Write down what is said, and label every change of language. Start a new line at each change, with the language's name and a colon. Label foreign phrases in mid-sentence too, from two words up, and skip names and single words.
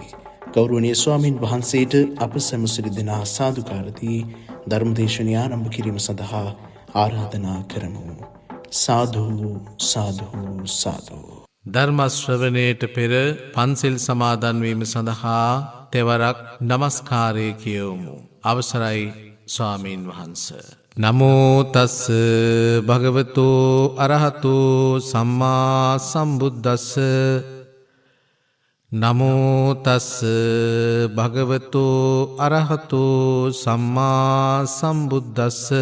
Sinhala: ගෞරවනීය ස්වාමීන් වහන්සේට අප සැමසිරි දෙනා සාදුකාර දී ධර්ම දේශනය ආරම්භ කිරීම සඳහා ආරාධනා කරමු.
Pali: සාදු සාදු සාදු.
Sinhala: ධර්ම ශ්‍රවණයට පෙර පන්සිල් සමාදන් වීම සඳහා තෙවරක් නමස්කාරය කියවමු. අවසරයි ස්වාමීන් වහන්ස.
Pali: නමෝ තස්ස භගවතු අරහතු සම්මා සම්බුද්දස්ස. නමෝ තස්ස භගවතු අරහතු සම්මා සම්බුද්දස්ස.